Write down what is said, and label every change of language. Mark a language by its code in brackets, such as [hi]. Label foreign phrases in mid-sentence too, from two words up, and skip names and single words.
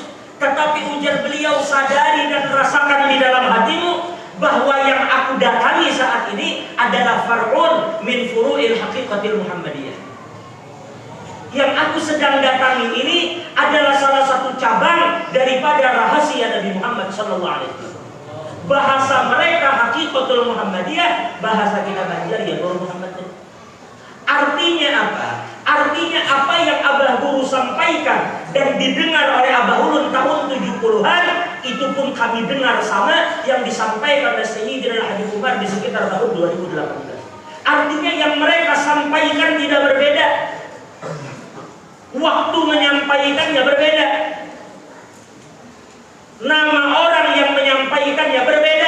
[id] Tetapi ujar beliau, sadari dan rasakan di dalam hatimu bahwa yang aku datangi saat ini adalah [ar] فرع من فروع الحقيقة المحمدية. [id] Yang aku sedang datangi ini adalah salah satu cabang daripada rahasia Nabi Muhammad [ar] صلى الله عليه وسلم. [id] Bahasa mereka [ar] الحقيقة المحمدية, [id] bahasa kita Banjar ya Nur Muhammad. Artinya apa? Artinya apa yang Abah Guru sampaikan dan didengar oleh Abah Ulun tahun 70-an, itu pun kami dengar sama yang disampaikan oleh Sayyidina Haji Umar di sekitar tahun 2018. Artinya yang mereka sampaikan tidak berbeda. Waktu menyampaikannya berbeda. Nama orang yang menyampaikannya berbeda.